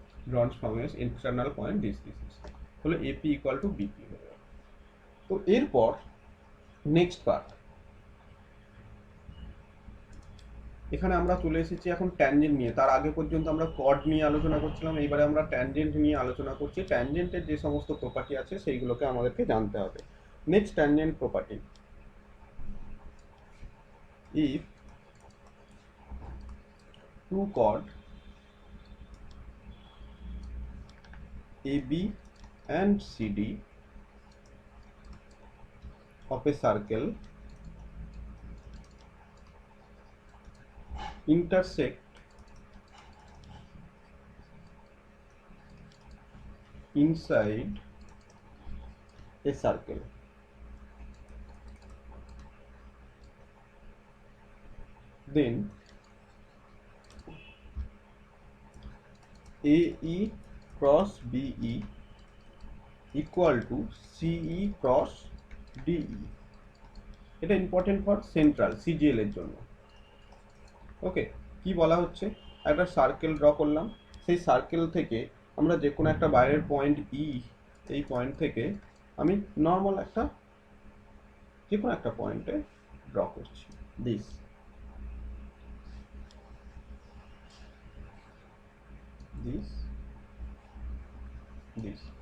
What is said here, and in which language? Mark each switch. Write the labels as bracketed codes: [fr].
[en] Drawn from its internal point this [bn] হলো [en] AP equal to BP [bn] হয়ে যাবে। তো এরপর নেক্সট পার্ট, এখানে আমরা চলে এসেছি এখন ট্যানজেন্ট নিয়ে। তার আগে পর্যন্ত আমরা কর্ড নিয়ে আলোচনা করছিলাম, এইবারে আমরা ট্যানজেন্ট নিয়ে আলোচনা করছি। ট্যানজেন্টের যে সমস্ত প্রপার্টি আছে সেইগুলোকে আমাদেরকে জানতে হবে। [en] Next tangent property, if two chord AB and CD of a circle intersect inside a circle, then AE cross BE equal to CE cross DE। [bn] এটা ইম্পর্টেন্ট ফর সেন্ট্রাল সিজিএল এর জন্য। ওকে, কি বলা হচ্ছে, একটা সার্কেল ড্র করলাম, সেই circle থেকে আমরা যে কোনো একটা বাইরের পয়েন্ট ই, এই পয়েন্ট থেকে আমি নর্মাল একটা যে কোনো একটা পয়েন্টে ড্র করছি, দিস দিস দিস।